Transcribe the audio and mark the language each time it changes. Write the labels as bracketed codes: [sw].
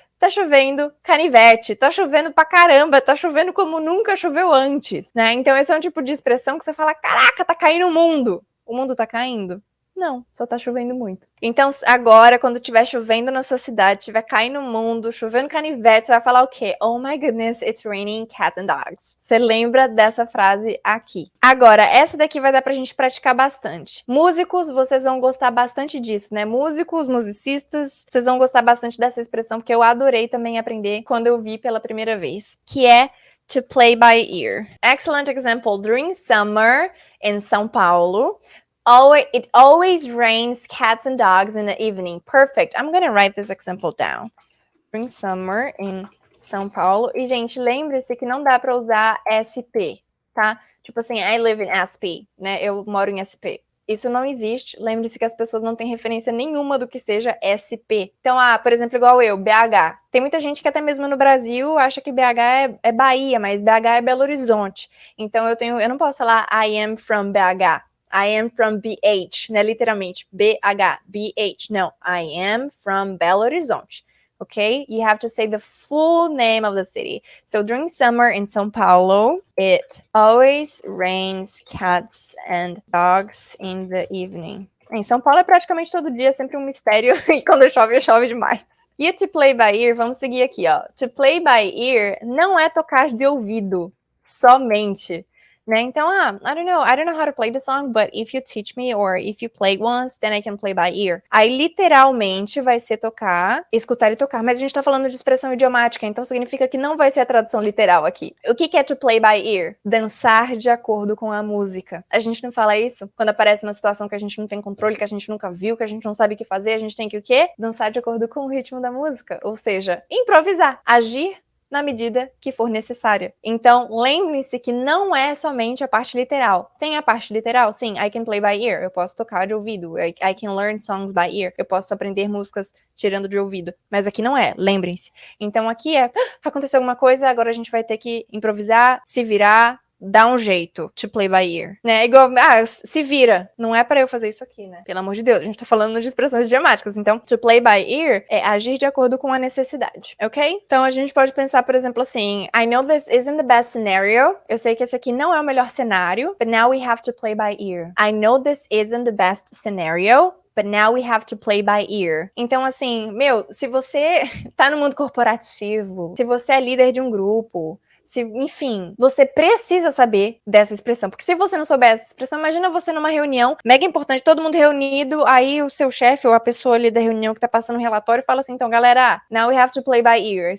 [pt] Tá chovendo canivete, tá chovendo pra caramba, tá chovendo como nunca choveu antes, né? Então esse é um tipo de expressão que você fala, caraca, tá caindo o mundo. O mundo tá caindo? Não, só tá chovendo muito. Então, agora, quando tiver chovendo na sua cidade, tiver caindo no mundo, chovendo canivete, você vai falar o quê? [en] Oh my goodness, it's raining cats and dogs. [pt] Você lembra dessa frase aqui. Agora, essa daqui vai dar pra gente praticar bastante. Músicos, vocês vão gostar bastante disso, né? Músicos, musicistas, vocês vão gostar bastante dessa expressão, porque eu adorei também aprender quando eu vi pela primeira vez, que é [en] to play by ear. Excellent example. During summer in São Paulo, it always rains cats and dogs in the evening. Perfect. I'm gonna write this example down. During summer in São Paulo. [pt] E, gente, lembre-se que não dá para usar SP, tá? Tipo assim, [en] I live in SP, [pt] né? Eu moro em SP. Isso não existe. Lembre-se que as pessoas não têm referência nenhuma do que seja SP. Então, por exemplo, igual eu, BH. Tem muita gente que até mesmo no Brasil acha que BH é Bahia, mas BH é Belo Horizonte. Então, eu não posso falar [en] I am from BH. I am from BH, [pt] né? Literalmente, [en] BH, BH. [pt] Não, [en] I am from Belo Horizonte. Okay? You have to say the full name of the city. So during summer in São Paulo, it always rains cats and dogs in the evening. [pt] Em São Paulo é praticamente todo dia, sempre um mistério, e quando chove, chove demais. E o to play by ear, vamos seguir aqui, ó. [en] To play by ear [pt] não é tocar de ouvido somente. Né? [en] Então, I don't know how to play the song, but if you teach me or if you play once, then I can play by ear. [pt] Aí, literalmente, vai ser tocar, escutar e tocar. Mas a gente tá falando de expressão idiomática, então significa que não vai ser a tradução literal aqui. O que é [en] to play by ear? [pt] Dançar de acordo com a música. A gente não fala isso quando aparece uma situação que a gente não tem controle, que a gente nunca viu, que a gente não sabe o que fazer, a gente tem que o quê? Dançar de acordo com o ritmo da música. Ou seja, improvisar, agir na medida que for necessária. Então, lembre-se que não é somente a parte literal. Tem a parte literal? [en] Sim, I can play by ear. [pt] Eu posso tocar de ouvido. [en] I can learn songs by ear. [pt] Eu posso aprender músicas tirando de ouvido. Mas aqui não é, lembrem-se. Então, aqui aconteceu alguma coisa, agora a gente vai ter que improvisar, se virar, dá um jeito [en] to play by ear, [pt] né? Igual, se vira. Não é pra eu fazer isso aqui, né? Pelo amor de Deus, a gente tá falando de expressões idiomáticas. Então, to play by ear é agir de acordo com a necessidade, ok? Então, a gente pode pensar, por exemplo, assim, [en] I know this isn't the best scenario. [pt] Eu sei que esse aqui não é o melhor cenário, [en] but now we have to play by ear. I know this isn't the best scenario, but now we have to play by ear. [pt] Então, assim, se você tá no mundo corporativo, se você é líder de um grupo, enfim, você precisa saber dessa expressão, porque se você não souber essa expressão, imagina você numa reunião mega importante, todo mundo reunido, aí o seu chefe ou a pessoa ali da reunião que tá passando o relatório fala assim, então galera, [en] now we have to play by ear.